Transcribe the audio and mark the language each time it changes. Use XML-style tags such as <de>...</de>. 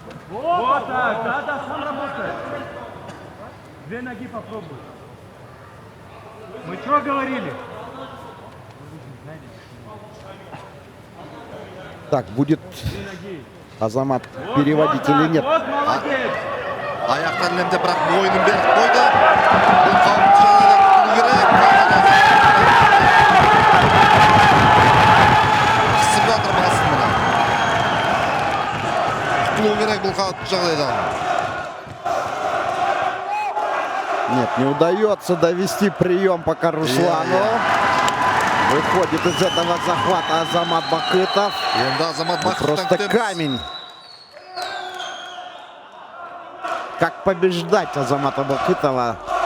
<ru>Вот так, да, сам работает. Две ноги попробуй. Мы что говорили? Так, будет Азамат переводить или нет? Вот молодец.</ru> <kk>Аяқтан ілемде бірақ мойнын беріп қойды. Бұл қауіпті жағдайда құтылу керек. Қысып жатыр басын мына. Құтылу керек бұл қауіпті жағдайдан.</kk> <ru>Нет, не удается довести прием пока Руслану. Выходит из этого захвата Азамат Бакытов. Просто камень. Как побеждать Азамата Бакытова?</ru>